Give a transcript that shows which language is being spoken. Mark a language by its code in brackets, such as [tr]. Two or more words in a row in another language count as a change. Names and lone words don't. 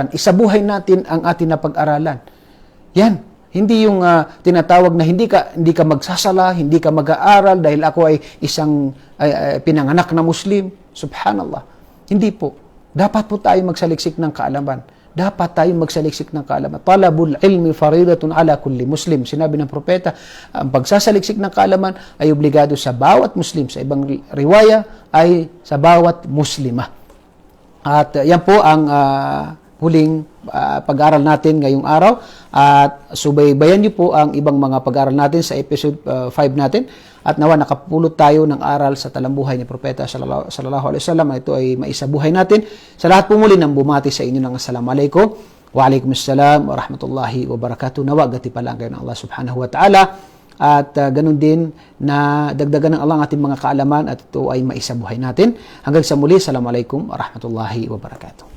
[tl] Isabuhay natin ang ating napag-aralan. Yan. Hindi yung tinatawag na hindi ka magsasala, hindi ka mag-aaral dahil ako ay isang pinanganak na Muslim. Subhanallah. Hindi po. Dapat po tayo magsaliksik ng kaalaman. Dapat tayo magsaliksik ng kaalaman. [ar] طلب العلم فريضة على كل مسلم. [tl] Sinabi ng propeta, ang pagsasaliksik ng kaalaman ay obligado sa bawat Muslim. Sa ibang riwaya ay sa bawat Muslimah. At yan po ang huling pag-aaral natin ngayong araw, at subaybayan niyo po ang ibang mga pag-aaral natin sa episode 5 natin, at nawa nakapulot tayo ng aral sa talambuhay ni Propeta [ar] صلى الله عليه وسلم. [tl] Ito ay maisabuhay natin. Sa lahat po muli ng bumati sa inyo ng [ar] السلام عليكم وعليكم السلام ورحمة الله وبركاته. [tl] Nawa gati pa lang kayo ng Allah [ar] سبحانه وتعالى [tl] at ganun din na dagdagan ng Allah ang ating mga kaalaman at ito ay maisabuhay natin. Hanggang sa muli, [ar] السلام عليكم ورحمة الله وبركاته.